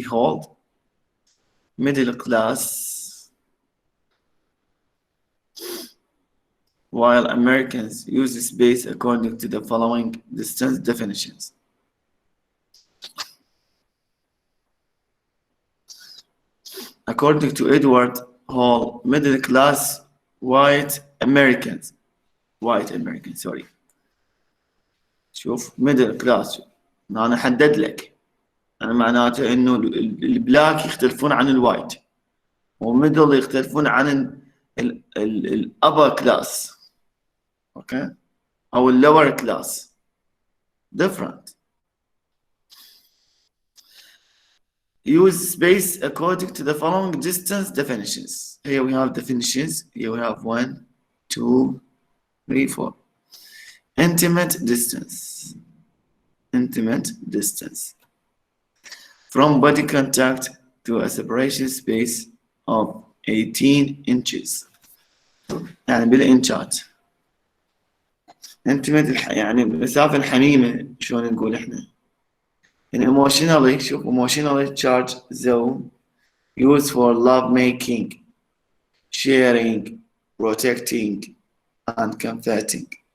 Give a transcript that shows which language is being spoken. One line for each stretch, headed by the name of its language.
English: Holt, middle class, while Americans use space according to the following distance definitions. According to Edward Hall, middle class white Americans, sorry.
Arabic: شوف middle class أنا حدد لك أنا معناته إنه البلاك يختلفون عن الوايت وميدل يختلفون عن الأبر كلاس أوكي أو اللور كلاس different.
English: Use space according to the following distance definitions. Here we have definitions. Here we have 1, 2, 3, 4. Intimate distance. Intimate distance. From body contact to a separation space of 18 inches.
Arabic: يعني بالإنشات. Intimate يعني المسافة الحميمة شلون نقول إحنا.
English: In emotionally,
Arabic: شوف
English: emotionally charged zone used for love making, sharing, protecting, and comforting.